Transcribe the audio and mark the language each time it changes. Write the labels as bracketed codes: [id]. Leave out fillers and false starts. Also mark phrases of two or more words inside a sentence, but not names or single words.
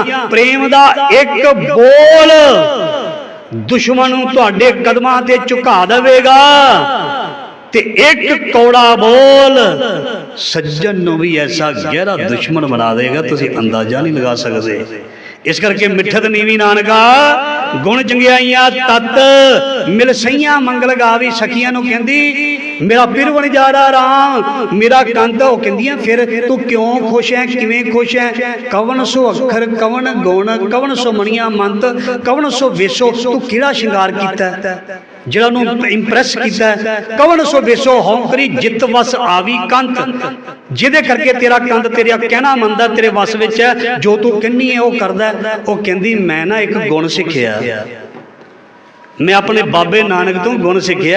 [pa] ਪ੍ਰੇਮ ਦਾ ਇਕ ਬੋਲ ਦੁਸ਼ਮਣ ਨੂੰ ਤੁਹਾਡੇ ਕਦਮਾਂ ਤੇ ਝੁਕਾ ਦੇਵੇਗਾ, ਤੇ ਇਕ ਕੌੜਾ ਬੋਲ ਸੱਜਣ ਨੂੰ ਭੀ ਐਸਾ ਗਹਿਰਾ ਦੁਸ਼ਮਣ ਬਣਾ ਦੇਗਾ, ਤੁਸੀਂ ਅੰਦਾਜ਼ਾ ਨਹੀਂ ਲਗਾ ਸਕਦੇ। ਇਸ ਕਰਕੇ ਮਿਠਤ ਨੀਵੀ ਨਾਨਕਾ, ਗੁਣ ਚੰਗਿਆਈਆਂ ਤਤ ਮਿਲ ਸਹੀਆਂ ਮੰਗਲ ਗਾਵੀ। ਸਖੀਆਂ ਨੂੰ ਕਹਿੰਦੀ ਮੇਰਾ ਪਿਰ ਬਣ ਜਾ ਰਹਾ ਰਾਮ, ਮੇਰਾ ਕੰਤ। ਉਹ ਕਹਿੰਦੀਆਂ ਫਿਰ ਤੂੰ ਕਿਉਂ ਖੁਸ਼ ਹੈਂ, ਕਿਵੇਂ ਖੁਸ਼ ਹੈਂ? ਕਵਣ ਸੋ ਅੱਖਰ ਕਵਣ ਗੁਣ, ਕਵਣ ਸੋ ਮਣੀਆ ਮੰਤ, ਕਵਣ ਸੋ ਵੇਸੋ, ਤੂੰ ਕਿਹੜਾ ਸ਼ਿੰਗਾਰ ਕੀਤਾ ਜਿਹੜਾ ਨੂੰ ਇੰਪ੍ਰੈਸ ਕੀਤਾ। ਕਵਣ ਸੋ ਵੇਸੋ ਹਉਂਕਰੀ, ਜਿਤ ਵਸ ਆਵੀ ਕੰਤ, ਜਿਹਦੇ ਕਰਕੇ ਤੇਰਾ ਕੰਤ ਤੇਰਾ ਕਹਿਣਾ ਮੰਨਦਾ, ਤੇਰੇ ਵੱਸ ਵਿਚ ਹੈ, ਜੋ ਤੂੰ ਕਹਿਣੀ ਹੈਂ ਉਹ ਕਰਦਾ। ਉਹ ਕਹਿੰਦੀ ਮੈਂ ਨਾ ਇਕ ਗੁਣ ਸਿੱਖਿਆ, ਮੈਂ ਆਪਣੇ ਬਾਬੇ ਨਾਨਕ ਤੋਂ ਗੁਣ ਸਿੱਖਿਆ।